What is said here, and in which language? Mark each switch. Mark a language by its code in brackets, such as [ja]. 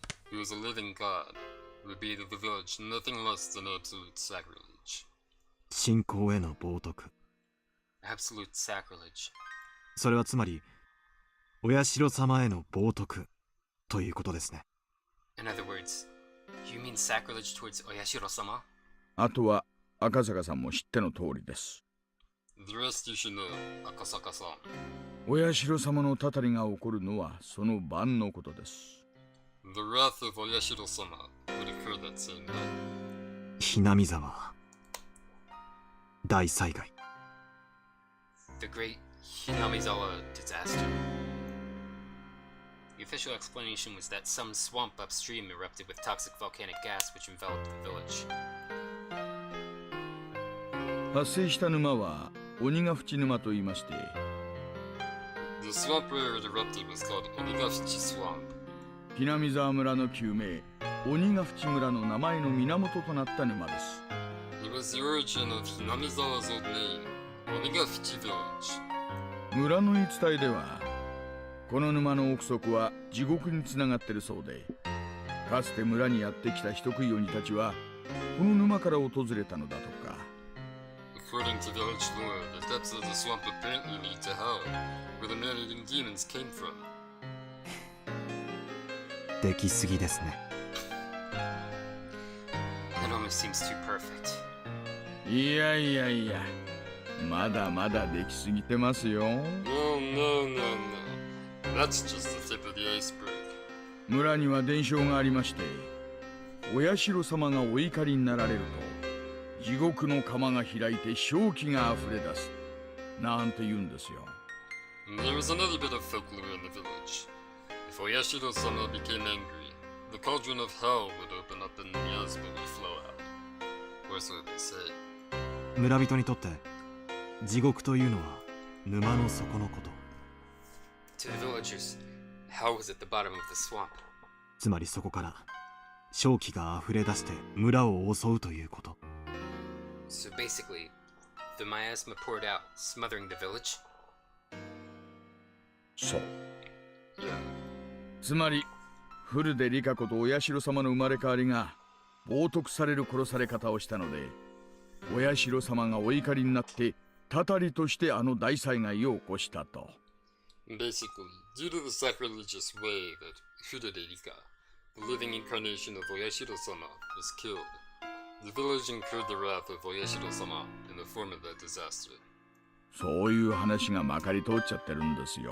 [en] who was a living god, would be to the village nothing less than absolute sacrilege. [ja] 信仰への冒涜。 [en] Absolute sacrilege. [ja] それはつまりお社様への冒涜ということですね。 [en] In other words, you mean sacrilege towards Oyashiro-sama? [ja] あとは赤坂さんも知っての通りです。 [en] The rest you should know, Akasaka-san. [ja] お社様のたたりが起こるのはその晩のことです。 [en] The wrath of Oyashiro-sama would occur that same night. [ja] ひなみざわ大災害。 [en] The Great Hinamizawa Disaster. The official explanation was that some swamp upstream erupted with toxic volcanic gas which enveloped the village. [ja] 発生した沼は鬼ヶ淵沼と言いまして、 [en] The swamp where it erupted was called Onigafuchi Swamp. [ja] ひなみざわ村の旧名鬼ヶ淵村の名前の源となった沼です。 [en] It was the origin of Hinamizawa's old name, Onigafuchi Village. [ja] 村の言い伝えでは、この沼の奥底は地獄につながっているそうで、かつて村にやってきた人食い鬼たちはこの沼から訪れたのだとか。 [en] According to village lore, the depths of the swamp apparently lead to hell, where the man-eating demons came from. [ja] できすぎですね。 [en] It almost seems too perfect. [ja] いやいやいや、まだまだできすぎてますよ。 [en] No, no, no, no. That's just the tip of the iceberg. [ja] 村には伝承がありまして、お社様がお怒りになられると地獄の釜が開いて正気があふれ出すなんて言うんですよ。 [en] There is another bit of folklore in the village. If Oyashiro-sama became angry, the cauldron of hell would open up and miasma would flow out. Or so they say. [ja] 村人にとって地獄というのは沼の底のこと。 [en] To the villagers, hell was at the bottom of the swamp. [ja] つまりそこから正気が溢れ出して村を襲うということ。 [en] So basically, the miasma poured out, smothering the village. [ja] そう。 [en] Yeah. [ja] つまり古出リカ子とお社様の生まれ変わりが冒涜される殺され方をしたので、お社様がお怒りになってたたりとしてあの大災害を起こしたと。 [en] Basically, due to the sacrilegious way that Furude Rika, the living incarnation of Oyashiro-sama, was killed, the village incurred the wrath of Oyashiro-sama in the form of that disaster. [ja] そういう話がまかり通っちゃってるんですよ。